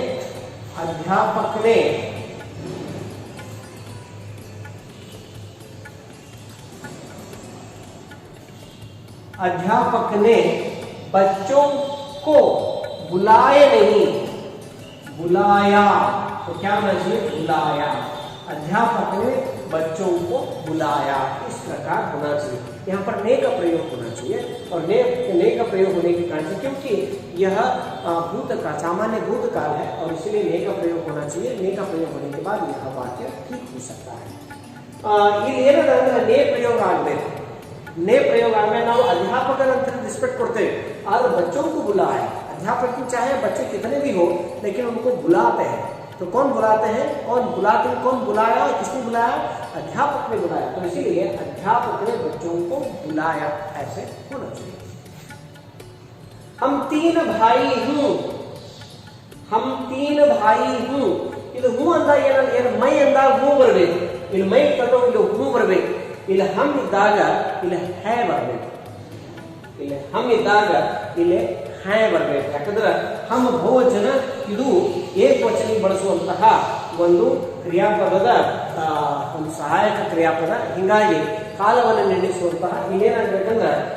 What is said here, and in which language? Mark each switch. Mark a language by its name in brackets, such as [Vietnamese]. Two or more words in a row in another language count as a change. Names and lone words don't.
[Hindi] बच्चों को बुलाए नहीं बुलाया, तो क्या होना चाहिए बुलाया, अध्यापक ने बच्चों को बुलाया, इस प्रकार होना चाहिए। यहाँ पर ने का प्रयोग होना चाहिए, और ने का प्रयोग होने के कारण से क्योंकि यह भूतकाल सामान्य भूतकाल है, और इसलिए ने का प्रयोग होना चाहिए, ने का प्रयोग होने के बाद यह वाक्य ठीक हो सकता है। [Kannada] ನೇ ಪ್ರಯೋಗ ಆಗಬೇಕು, ನೇ ಪ್ರಯೋಗ ಆದ್ಮೇಲೆ ನಾವು [Hindi] अध्यापक रिस्पेक्ट करते हैं, और बच्चों को बुलाए, अध्यापक चाहे बच्चे कितने भी हो लेकिन उनको बुलाते हैं, तो कौन बुलाते हैं, कौन बुलाते हैं, कौन बुलाया, किसने बुलाया, अध्यापक ने बुलाया, तो इसीलिए अध्यापक ने बच्चों को बुलाया, ऐसे होना चाहिए। हम 3 भाई हूं, हम 3 भाई हूं, [Kannada] ಇದು ಹೂ ಅಂದಾಗ ಏನು ಮೈ ಅಂದಾಗ ಹೂ ಬರಬೇಕು, ಇಲ್ಲಿ ಮೈ ಕಟ್ಟೋ ಇಲ್ಲಿ ಹೂ ಬರಬೇಕು, ಇಲ್ಲಿ ಹಮ್ ಇದ್ದಾಗ ಇಲ್ಲಿ ಹೇ ಬರಬೇಕು, ಇಲ್ಲಿ ಹಮ್ ಇದ್ದಾಗ ಇಲ್ಲಿ ಹೇ ಬರಬೇಕು, ಯಾಕಂದ್ರೆ ಹಮ್ ಬಹುವಚನ ಇದು ಏಕವಚನ ಬಳಸುವಂತಹ ಒಂದು ಕ್ರಿಯಾಪದದ ಒಂದು ಸಹಾಯಕ ಕ್ರಿಯಾಪದ, ಹಿಂಗಾಗಿ ಕಾಲವನ್ನು ನಿರ್ಣಯಿಸುವಂತಹ ಇಲ್ಲೇನಾಗಬೇಕಂದ್ರೆ